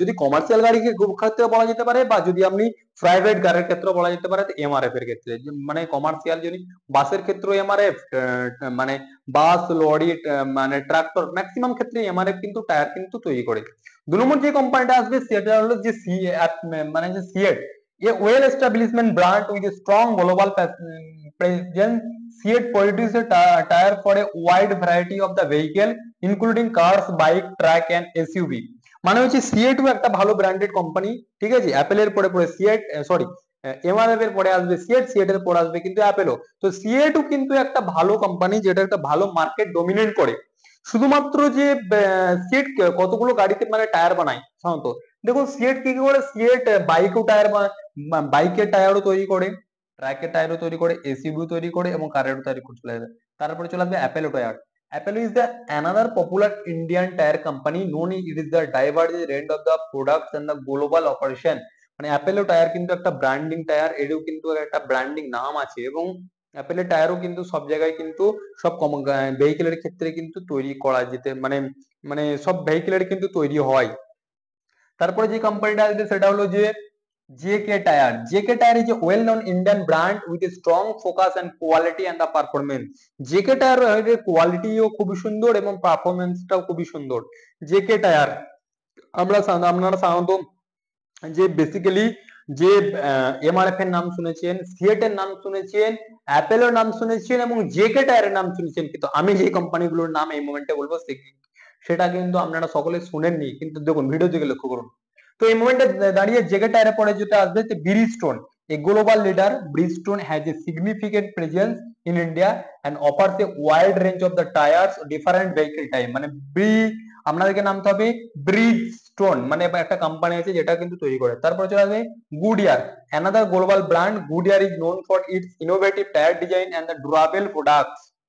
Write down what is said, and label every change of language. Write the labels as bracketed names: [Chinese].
[Bangla] যদি কমার্শিয়াল গাড়িকে ক্ষেত্রে বলা যেতে পারে, বা যদি আপনি প্রাইভেট গাড়ির ক্ষেত্রে বলা যেতে পারে, এমআরএফ এর ক্ষেত্রে মানে কমার্শিয়াল যদি বাসের ক্ষেত্রে এমআরএফ, মানে বাস, লরি, মানে ট্রাক্টর, ম্যাক্সিমাম ক্ষেত্রে এমআরএফ কিন্তু টায়ার কিন্তু তৈরি করে। 2 নম্বর যে কোম্পানিটা আসবে সেটা হলো যে মানে যে CEAT. [English] A well established brand with a strong global presence, Seat produces tire for a wide variety of the vehicle including cars, bikes, trucks and SUV. [Bangla] মানে হচ্ছে সিয়েটও একটা ভালো ব্র্যান্ডেড কোম্পানি, ঠিক আছে? অ্যাপেলের পরে পরে সিয়েট, সরি, এমআরএফ এর পরে আসবে সিয়েট, সিয়েট এর পরে আসবে কিন্তু অ্যাপেলো। তো সিয়েটও কিন্তু একটা ভালো কোম্পানি, যেটা একটা ভালো মার্কেট ডমিনেট করে। শুধুমাত্র যে সিয়েট কতগুলো গাড়িতে মানে টায়ার বানায় সাধারণত, দেখুন সিয়েট কি কি করে। সিয়েট বাইকও টায়ার, বাইকের টায়ারও তৈরি করে, ট্রাকের টায়ারও তৈরি করে, এসইউভি তৈরি করে এবং কারেরও তৈরি করে চলে যাবে। তারপরে চলে আসবে Apollo tyre. [English] Apple is the another popular Indian tire company known it is the diverse range of the products and the global operation। [Bangla] মানে অ্যাপেলো টায়ার কিন্তু একটা ব্র্যান্ডিং টায়ার, এরও কিন্তু একটা ব্র্যান্ডিং নাম আছে, এবং অ্যাপেলের টায়ারও কিন্তু সব জায়গায় কিন্তু সব ভেহিকেলের ক্ষেত্রে কিন্তু তৈরি করা যেতে, মানে মানে সব ভেহিকেলের কিন্তু তৈরি হয়। তারপরে যে কোম্পানিটা আসবে সেটা হলো যে JK tyre. [English] JK tyre is a well known Indian brand with a strong focus and quality and the performance. [Bangla] JK tyre এর কোয়ালিটিও খুবই সুন্দর এবং পারফরমেন্সটাও খুবই সুন্দর। জেকে টায়ার আপনারা সাধারণত যে বেসিক্যালি যে এমআরএফ এর নাম শুনেছেন, সিয়েট এর নাম শুনেছেন, অ্যাপেলের নাম শুনেছেন এবং জেকে টায়ারের নাম শুনেছেন, কিন্তু আমি যে কোম্পানিগুলোর নাম এই মোমেন্টে বলবো সেটা কিন্তু আপনারা সকলে শুনেননি। কিন্তু দেখুন ভিডিও দিকে লক্ষ্য করুন। তো এই মোমেন্টে দাঁড়িয়ে জেকে টায়ারের পরে যেটা আসবে ব্রিজস্টোন। [English] A global leader, Bridgestone has a significant presence in India and offers a wide range of the tires, different vehicle type। [Bangla] মানে আপনাদেরকে নামতে হবে ব্রিজস্টোন, মানে একটা কোম্পানি আছে যেটা কিন্তু তৈরি করে। তারপরে চলে আসবে Goodyear, [English] another global brand। Goodyear is known for its innovative tire design and the durable products।